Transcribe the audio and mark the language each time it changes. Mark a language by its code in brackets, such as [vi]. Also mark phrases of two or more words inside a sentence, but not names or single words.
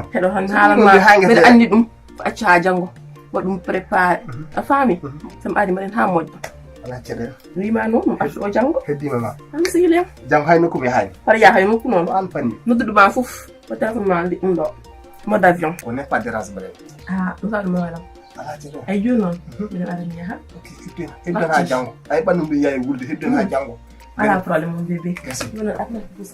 [ff] heɗo tan haalanma mbeɗa andi ɗum ko acca ha janggo waɗum préparé a faami somi ari mbaɗen ha moƴƴo ala caɗele wima noon ɗum artuɗo janggo heddima ma an sihilem jam hay nokku mi haali hoto yaha e nokku noon o an fanni nodduɗuma foof ko téléphone ma ndi ɗum ɗo [fr] mode avion ko n'est pas dérange mbaɗen [ff] ɗum sa ɗum waɗam ala caɗele ay joni noon mbiɗen ara mi yaha kittena heddan ha janggo ay ɓanndu mbi yawi wulde heddan ha janggo ala probléme [fr] mon bébé [ff] Merci. joni atna douce